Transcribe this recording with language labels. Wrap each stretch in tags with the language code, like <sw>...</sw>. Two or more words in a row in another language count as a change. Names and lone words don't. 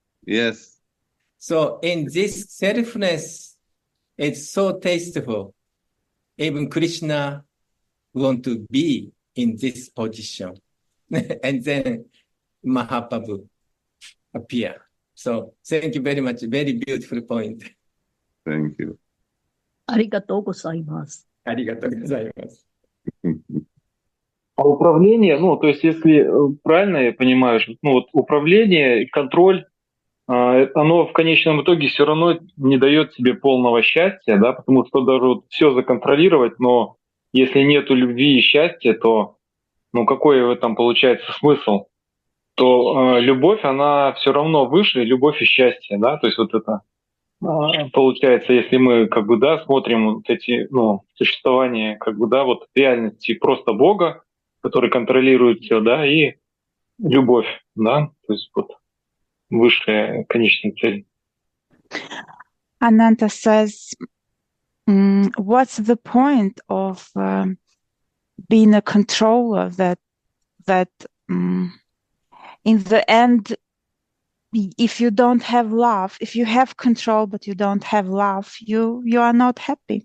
<en>So in this selflessness, it's so tasteful. Even Krishna want to be in this position. And then Mahaprabhu appear. So thank you very much. Very beautiful point. Thank you.</en> <ja>ありがとうございます。ありがとうございます。</ja> <ru>А управление, то есть если правильно я понимаю, управление и контроль, оно в конечном итоге все равно не дает себе полного счастья, да, потому что даже все законтролировать, но если нету любви и счастья, то, какой в этом получается смысл? То любовь, она все равно выше, любовь и счастье, да, то есть вот это получается, если мы смотрим вот эти, существование реальности просто Бога, который контролирует все, да, и любовь, да, то есть вот высшая конечная цель.</ru> <en>Ananta says, what's the point of being a controller that in the end, if you don't have love, if you have control but you don't have love, you are not happy.</en>